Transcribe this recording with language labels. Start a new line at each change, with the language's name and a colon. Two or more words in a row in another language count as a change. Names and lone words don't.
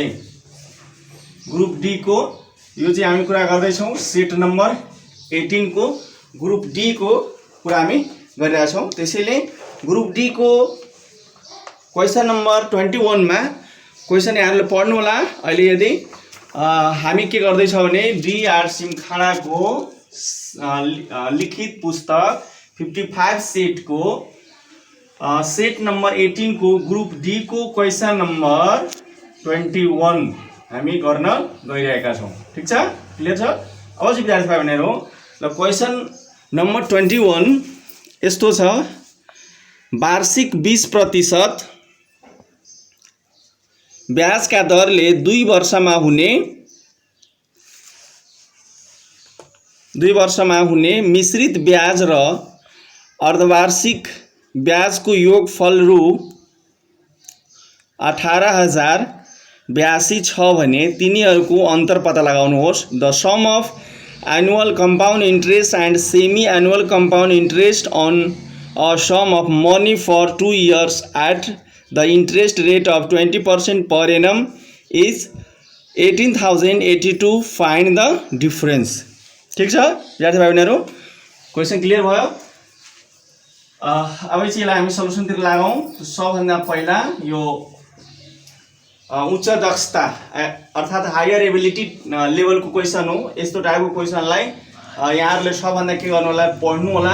English: group D
Nepali: को यो चाहिँ हामी कुरा गर्दै छौं,
English: set number 18
Nepali: को
English: group D
Nepali: को कुरा हामी गरिरहेका छौं। त्यसैले
English: group D
Nepali: को
English: question number 21
Nepali: मा क्वेशन यहाँहरुले पढ्नु होला। अहिले यदि हामी के गर्दै छौं भने बीआर सिमखाडा को लिखित पुस्तक 55 सेट को
English: set number 18
Nepali: को
English: group D
Nepali: को
English: question number 21
Nepali: हामी गर्न गइरहेका छौं। ठीक छ, क्लियर छ? अब चाहिँ विद्यार्थी भाइ बहिनीहरु, ल
English: question number 21
Nepali: यस्तो छ, वार्षिक 20% ब्याज का दरले 2 वर्षमा हुने मिश्रित ब्याज र अर्धवार्षिक ब्याज को योगफल रु 18,082 छ भने तिनीहरुको अन्तर पत्ता लगाउनुहोस्।
English: the sum of annual compound interest and semi annual compound interest on a sum of money for 2 years at the interest rate of 20% per annum is 18,082. find the difference.
Nepali: ठीक छ विद्यार्थी भाइ बहिनीहरु, क्वेशन क्लियर भयो? अब चाहिँ यसलाई हामी सल्युसन तिर लागौं। सबभन्दा पहिला यो उच्च दक्षता अर्थात
English: higher ability level
Nepali: को क्वेशन हो। यस्तो टाइपको क्वेशनलाई यहाँहरुले सबभन्दा के गर्नु होला, पढ्नु होला।